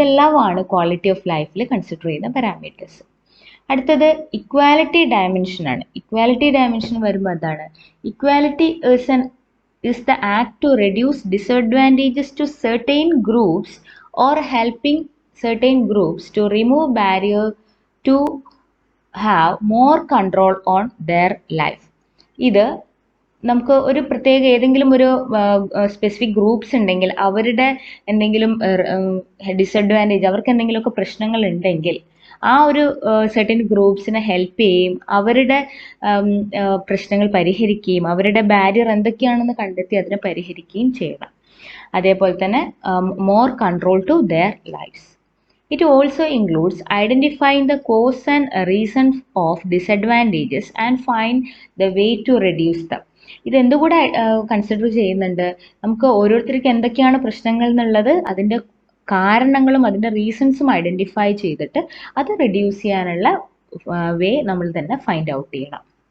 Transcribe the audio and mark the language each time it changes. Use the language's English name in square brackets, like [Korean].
[Malayalam] ഇതെല്ലാമാണ് quality of ലൈഫിൽ consider ചെയ്യുന്ന പാരാമീറ്റേഴ്സ്. അടുത്തത് ഇക്വാലിറ്റി ഡയമെൻഷനാണ്. ഇക്വാലിറ്റി ഡയമെൻഷൻ വരുമ്പോൾ എന്താണ്? [English] Equality is the act to reduce disadvantages to certain groups or helping certain groups to remove barrier to have more control on their life. [Malayalam] ഇത് നമുക്ക് ഒരു പ്രത്യേക ഏതെങ്കിലും ഒരു സ്പെസിഫിക് ഗ്രൂപ്പ്സ് ഉണ്ടെങ്കിൽ അവരുടെ എന്തെങ്കിലും ഡിസഡ്വാൻറ്റേജ്, അവർക്ക് എന്തെങ്കിലുമൊക്കെ പ്രശ്നങ്ങൾ ഉണ്ടെങ്കിൽ ആ ഒരു സെർട്ടൻ ഗ്രൂപ്പ്സിനെ ഹെൽപ്പ് ചെയ്യുകയും അവരുടെ പ്രശ്നങ്ങൾ പരിഹരിക്കുകയും അവരുടെ ബാരിയർ എന്തൊക്കെയാണെന്ന് കണ്ടെത്തി അതിനെ പരിഹരിക്കുകയും ചെയ്യണം. അതേപോലെ തന്നെ [English] More control to their lifes. It also includes identifying the cause and reasons of disadvantages and find the way to reduce them. [Malayalam] ഇത് എന്തുകൂടെ കൺസിഡർ ചെയ്യുന്നുണ്ട്? നമുക്ക് ഓരോരുത്തർക്ക് എന്തൊക്കെയാണ് പ്രശ്നങ്ങൾ എന്നുള്ളത് അതിൻ്റെ കാരണങ്ങളും അതിൻ്റെ റീസൺസും ഐഡൻറ്റിഫൈ ചെയ്തിട്ട് അത് റെഡ്യൂസ് ചെയ്യാനുള്ള വേ നമ്മൾ തന്നെ ഫൈൻഡ് ഔട്ട് ചെയ്യണം.